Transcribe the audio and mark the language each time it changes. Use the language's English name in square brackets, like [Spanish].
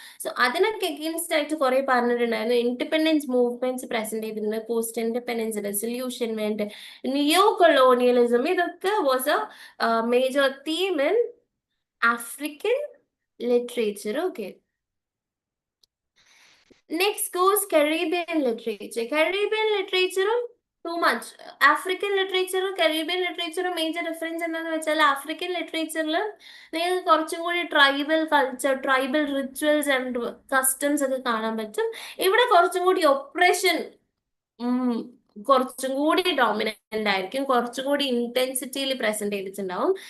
[Malayalam] So അതിനൊക്കെ against ആയിട്ട് കുറെ പറഞ്ഞിട്ടുണ്ടായിരുന്നു. ഇൻഡിപെൻഡൻസ് മൂവ്മെന്റ്സ് പ്രസന്റ് ചെയ്തിട്ടുണ്ട്. [English] Post independence resolution വേണ്ട, neo colonialism, ഇതൊക്കെ was a major theme in African literature. Okay, next goes Caribbean literature. Caribbean literature too much. African literature Caribbean literature major difference [Malayalam] എന്താന്ന് വെച്ചാൽ African ലിറ്ററേച്ചറിൽ നിങ്ങൾക്ക് കുറച്ചും കൂടി tribal culture, [English] tribal rituals and customs [Malayalam] ഒക്കെ കാണാൻ പറ്റും. ഇവിടെ കുറച്ചും കൂടി ഒപ്രഷൻ കുറച്ചും കൂടി ഡോമിനന്റ് ആയിരിക്കും, കുറച്ചും കൂടി ഇന്റൻസിറ്റിയിൽ പ്രസന്റ് ചെയ്തിട്ടുണ്ടാവും.